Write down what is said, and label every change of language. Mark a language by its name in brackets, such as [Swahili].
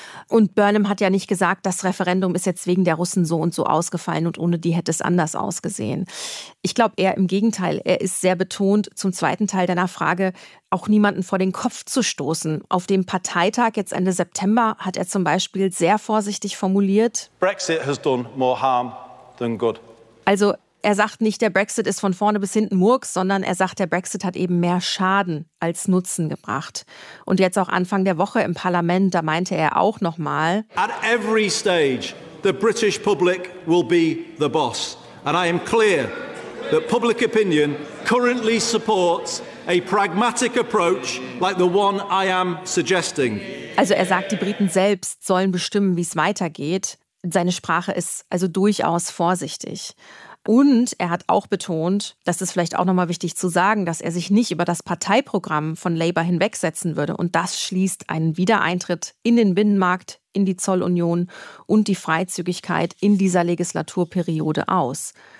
[German] Und Burnham hat ja nicht gesagt, das Referendum ist jetzt wegen der Russen so und so ausgefallen und ohne die hätte es anders ausgesehen. Ich glaube eher im Gegenteil. Er ist sehr betont, zum zweiten Teil deiner Frage, auch niemanden vor den Kopf zu stoßen. Auf dem Parteitag jetzt Ende September hat er zum Beispiel sehr vorsichtig formuliert: [English] Brexit has done more harm than good. [German] Also er sagt nicht, der Brexit ist von vorne bis hinten Murks, sondern er sagt, der Brexit hat eben mehr Schaden als Nutzen gebracht. Und jetzt auch Anfang der Woche im Parlament, da meinte er auch nochmal: [English] At every stage, the British public will be the boss. And I am clear that public opinion currently supports a pragmatic approach like the one I am suggesting. [German] Also er sagt, die Briten selbst sollen bestimmen, wie es weitergeht. Seine Sprache ist also durchaus vorsichtig. Und er hat auch betont, das ist vielleicht auch nochmal wichtig zu sagen, dass er sich nicht über das Parteiprogramm von Labour hinwegsetzen würde. Und das schließt einen Wiedereintritt in den Binnenmarkt, in die Zollunion und die Freizügigkeit in dieser Legislaturperiode aus.